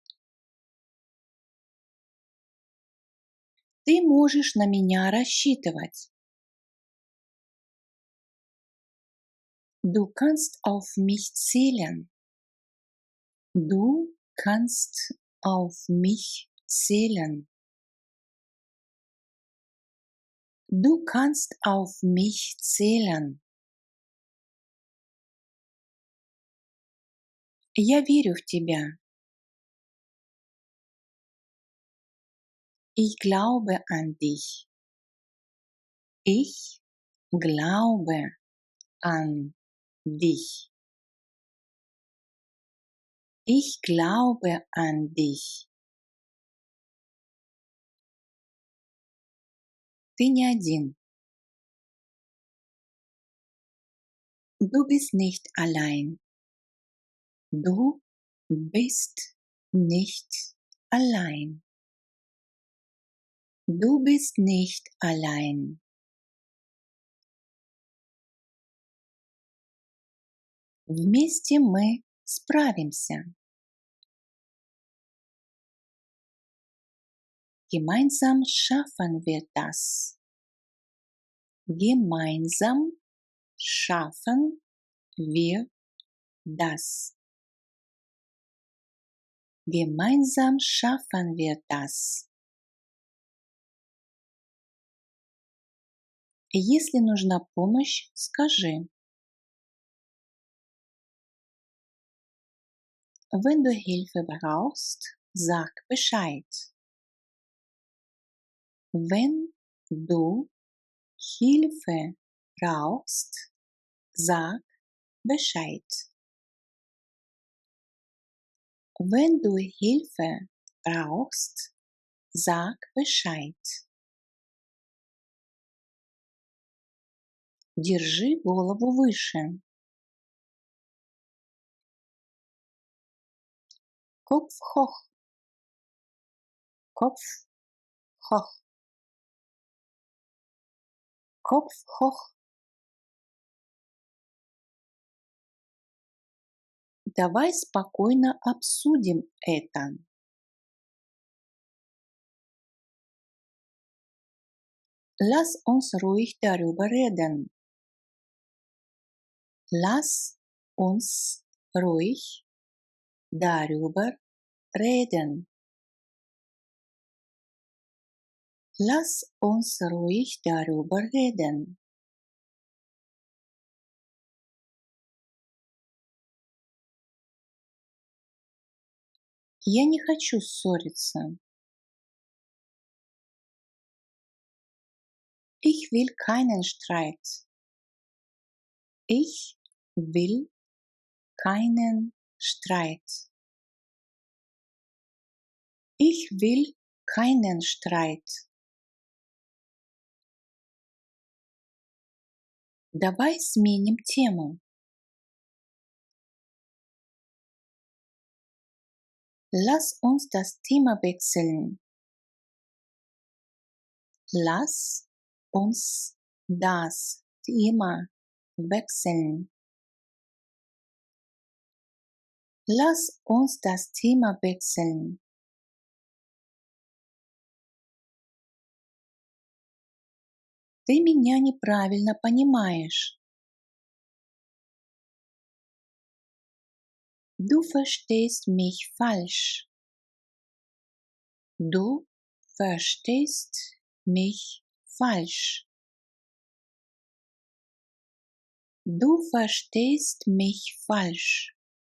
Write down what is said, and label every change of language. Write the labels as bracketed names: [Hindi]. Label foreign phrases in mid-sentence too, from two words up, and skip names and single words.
[Russian] Ты можешь на меня рассчитывать. [German] Du kannst auf mich zählen. Du kannst auf mich zählen. Du kannst auf mich zählen. [Russian] Я верю в тебя. [German] Ich glaube an dich. Ich glaube an dich. Ich glaube an dich. [Russian] Ты не один. [German] Du bist nicht allein. Du bist nicht allein. Du bist nicht allein. [Russian] Вместе мы справимся. [German] Gemeinsam schaffen wir das. Gemeinsam schaffen wir das. Gemeinsam schaffen wir das. [Russian] Если нужна помощь, скажи. [German] Wenn du Hilfe brauchst, sag Bescheid. Wenn du Hilfe brauchst, sag Bescheid. Wenn du Hilfe brauchst, sag Bescheid. [Russian] Держи голову выше. [German] Kopf hoch. Kopf hoch. Kopf hoch. [Russian] Давай спокойно обсудим это. [German] Lass uns ruhig darüber reden. Lass uns ruhig darüber reden. Lass uns ruhig darüber reden. [Russian] Я не хочу ссориться. [German] Ich will keinen Streit. Ich will keinen Streit. Ich will keinen Streit. [Russian] Давай сменим тему. [German] Lass uns das Thema wechseln. Lass uns das Thema wechseln. Lass uns das Thema wechseln. [Russian] Ты меня неправильно понимаешь. [German] Du verstehst mich falsch. Du verstehst mich falsch. Du verstehst mich falsch.